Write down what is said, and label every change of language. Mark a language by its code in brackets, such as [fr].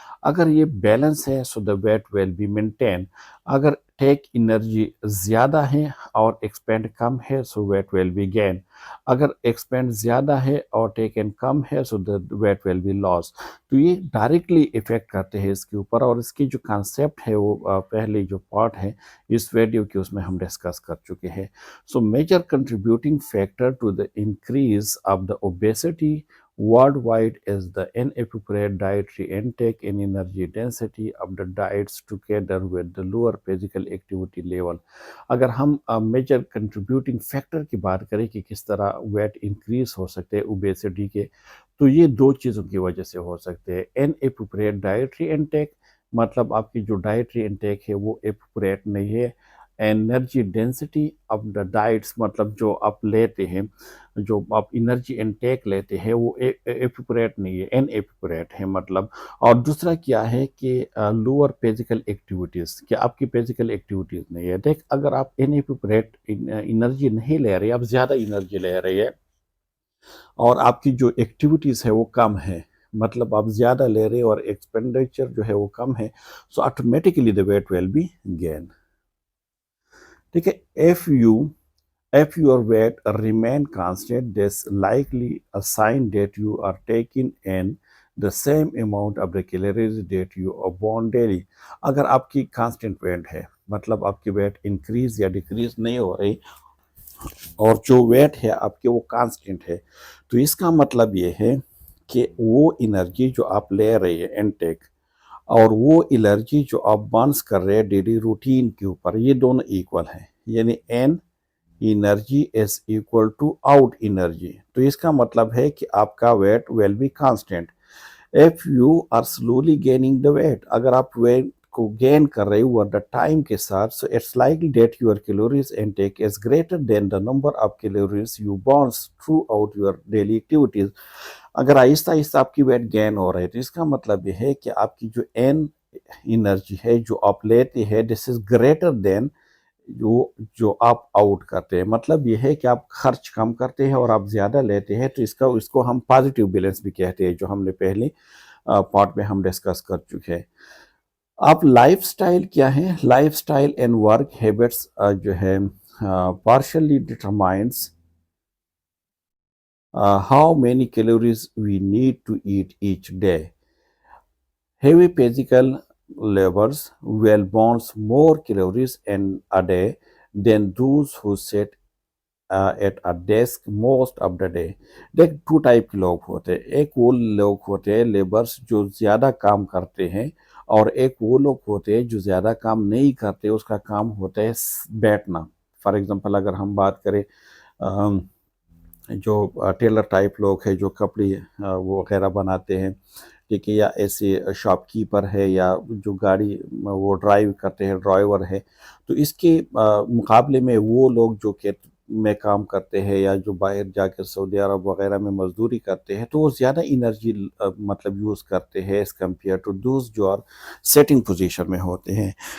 [hi] अगर ये बैलेंस है [en] So the weight will be maintain. [hi] अगर टेक एनर्जी ज़्यादा है और एक्सपेंड कम है [en] So weight will be gain. [hi] अगर एक्सपेंड ज़्यादा है और टेक इन कम है [en] So the weight will be loss. [hi] तो ये डायरेक्टली इफ़ेक्ट करते हैं इसके ऊपर, और इसकी जो कॉन्सेप्ट है वो पहले जो पार्ट है इस वीडियो के उसमें हम डिस्कस कर चुके हैं। [en] So major contributing factor to the increase of the obesity worldwide is the inappropriate dietary intake and energy density of the diets together with the lower physical activity level। [hi] अगर हम major contributing factor की बात करें कि किस तरह weight increase हो सकते हैं ओबेसिटी के, तो ये दो चीज़ों की वजह से हो सकते हैं। इनएप्रोप्रिएट डाइटरी इनटेक, मतलब आपकी जो डाइटरी इनटेक है वो एप्रोप्रिएट नहीं है। Energy density of the diets, मतलब जो आप लेते हैं, जो आप एनर्जी इनटेक लेते हैं वो एप्रोप्रिएट नहीं है, इनएप्रोप्रिएट है मतलब। और दूसरा क्या है कि लोअर फिजिकल एक्टिविटीज़, कि आपकी फिजिकल एक्टिविटीज़ नहीं है। देख, अगर आप इनएप्रोप्रिएट एनर्जी नहीं ले रहे, आप ज़्यादा एनर्जी ले रहे हैं और आपकी जो एक्टिविटीज़ है वो कम है, मतलब आप ज़्यादा ले रहे हैं और एक्सपेंडिचर जो है वो कम है, [en] So automatically the weight will be gain. [hi] ठीक है, [en] if your weight remain constant, this likely a sign that you are taking in the same amount of the calories that you burn daily। [hi] अगर आपकी constant wait है, मतलब आपकी weight increase या decrease नहीं हो रही, और जो वेट है आपके वो कांस्टेंट है, तो इसका मतलब ये है कि वो एनर्जी जो आप ले रहे हैं इनटेक, और वो एनर्जी जो आप बर्न्स कर रहे हैं डेली रूटीन के ऊपर, ये दोनों इक्वल है। यानी [en] In energy is equal to out energy. [hi] तो इसका मतलब है कि आपका weight will be constant. [en] if you are slowly gaining the weight, [hi] अगर आप वेट को गेन कर रहे हो ओवर द टाइम के साथ, [en] so it's likely that your calories intake is greater than the number of calories you burn throughout your daily activities. [hi] अगर आहिस्ता आहिस्ता आपकी वेट गेन हो रही है तो इसका मतलब ये है कि आपकी जो एन एनर्जी है जो आप लेते हैं, [en] this is greater than [hi] जो आप आउट करते हैं। मतलब ये है कि आप खर्च कम करते हैं और आप ज़्यादा लेते हैं, तो इसको हम पॉजिटिव बैलेंस भी कहते हैं, जो हमने पहले पार्ट में हम डिस्कस कर चुके हैं। आप लाइफस्टाइल क्या है, [en] Lifestyle and work habits जो है partially determines how many calories we need to eat each day. Heavy physical labors will burn more calories in a day than those who sit at a desk most of the day. [hi] देख to type के लोग होते हैं, एक वो लोग होते हैं लेबर्स जो ज़्यादा काम करते हैं, और एक वो लोग होते हैं जो ज़्यादा काम नहीं करते, उसका काम होता है बैठना। फॉर एग्जांपल अगर हम बात करें जो टेलर टाइप लोग हैं जो कपड़े वो वगैरह बनाते हैं, ठीक है, या ऐसे शॉपकीपर है या जो गाड़ी वो ड्राइव करते हैं ड्राइवर है, तो इसके मुकाबले में वो लोग जो खेत में काम करते हैं या जो बाहर जाकर सऊदी अरब वगैरह में मजदूरी करते हैं, तो वो ज़्यादा एनर्जी मतलब यूज़ करते हैं [en] as compare to those [hi] जो आर सेटिंग पोजीशन में होते हैं।